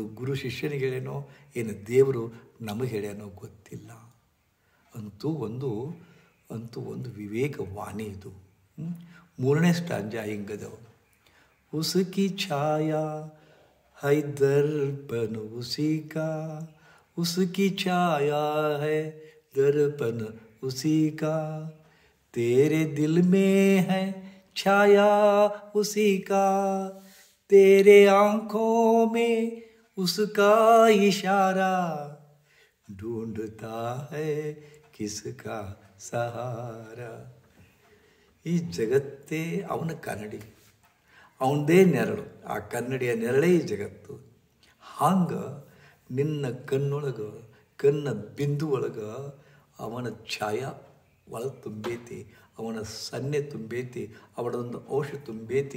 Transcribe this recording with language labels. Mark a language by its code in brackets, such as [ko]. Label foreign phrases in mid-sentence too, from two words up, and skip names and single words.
[kn] ಗುರು ಶಿಷ್ಯನಿಗೆ ಹೇಳ್ಯಾನೋ ಏನು ದೇವರು ನಮಗೆ ಹೇಳ್ಯಾನೋ ಗೊತ್ತಿಲ್ಲ. ಅಂತೂ ಒಂದು ವಿವೇಕವಾಣಿ ಇದು. ಮೂರನೇ ಸ್ಟಾಂಜ ಹಿಂಗದವು. [hi] उसकी छाया है दर्पण उसी का, उसकी छाया है दर्पण उसी का, तेरे दिल में है छाया उसी का, तेरे आँखों में उसका इशारा, ढूंढता है किसका सहारा. [kn] ಈ ಜಗತ್ತೇ ಅವನ ಕನ್ನಡಿ, ಅವನದೇ ನೆರಳು. ಆ ಕನ್ನಡಿಯ ನೆರಳೇ ಈ ಜಗತ್ತು. ಹಂಗೆ ನಿನ್ನ ಕಣ್ಣೊಳಗೆ, ಕಣ್ಣ ಬಿಂದು ಒಳಗೆ ಅವನ ಛಾಯ ಒಳಗೆ ತುಂಬೈತಿ, ಅವನ ಸನ್ನೆ ತುಂಬೈತಿ, ಅವನದೊಂದು ಔಷಧ ತುಂಬೈತಿ.